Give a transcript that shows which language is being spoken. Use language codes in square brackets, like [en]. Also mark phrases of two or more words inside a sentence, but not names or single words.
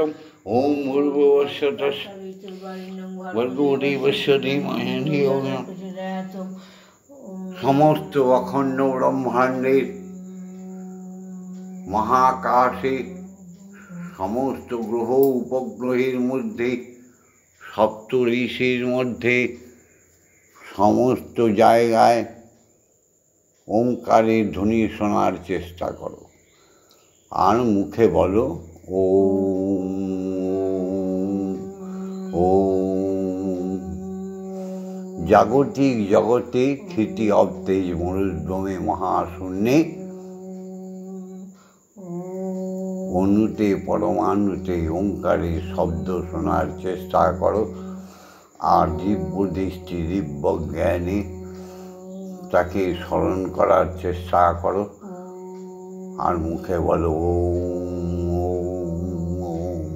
[sa] ओम भूर्भुवस्सुः भर्गो देवस्य धीमहि धियो यो न प्रचोदयात्। [bn] সমস্ত অখণ্ড ব্রহ্মাণ্ডের মহাকাশে সমস্ত গ্রহ উপগ্রহের মধ্য সপ্ত ঋষির মধ্য সমস্ত জায়গায় ওমকারের ধ্বনি শোনার চেষ্টা করো, আর মুখে বলো ওম ওম। জাগতিক জগতে ক্ষিতি অবতেজ মরুদ্যমে মহাশূন্যে অনুতে পরমাণুতে ওঙ্কারের শব্দ শোনার চেষ্টা করো, আর দিব্য দৃষ্টি দিব্য জ্ঞানে তাকে স্মরণ করার চেষ্টা করো, আর মুখে বলো ওম ওম।